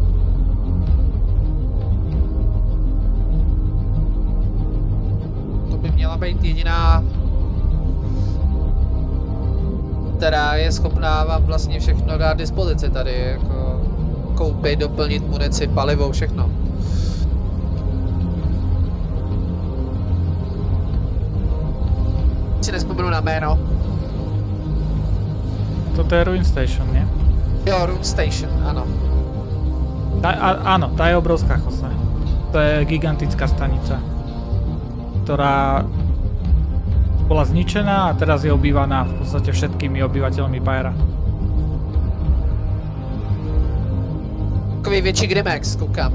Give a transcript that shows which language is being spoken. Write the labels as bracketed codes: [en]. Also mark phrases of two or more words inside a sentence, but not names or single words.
[cs] To by měla být jediná, která je schopná vám vlastně všechno dát dispozici tady, jako koupit, doplnit munici, palivo, všechno. Si nespomenu na jméno. [sk] Toto je Ruin Station, nie? [cs] Jo, Ruin Station, ano. [sk] Áno, tá je obrovská chose. To je gigantická stanica, ktorá bola zničená a teraz je obývaná v podstate všetkými obyvateľmi Pyra. [cs] Takový větší Grimex, koukám.